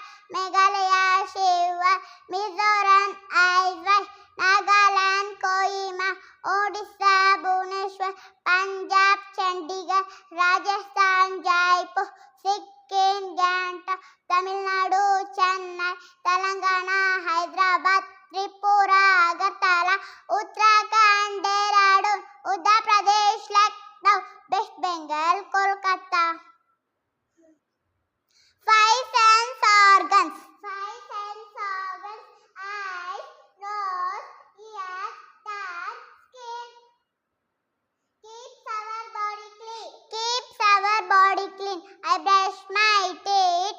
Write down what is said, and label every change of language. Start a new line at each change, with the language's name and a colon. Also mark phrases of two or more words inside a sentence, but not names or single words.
English: Meghalaya, Shiva, Mizoram, Aizwal, Nagaland, Kohima, Odisha, Bhubaneswar, Punjab, Chandigarh, Rajasthan, Jaipur, Sikkim, Gangtok, Tamil Nadu, Chennai, Telangana, Hyderabad, Tripura, Agartala, Uttarakhand, Dehradun, Uttar Pradesh, Lucknow, West Bengal, Kolkata. Five sense organs. Five sense organs: eyes, nose, ears, tongue, skin. Keeps our body clean. Keeps our body clean. I brush my teeth.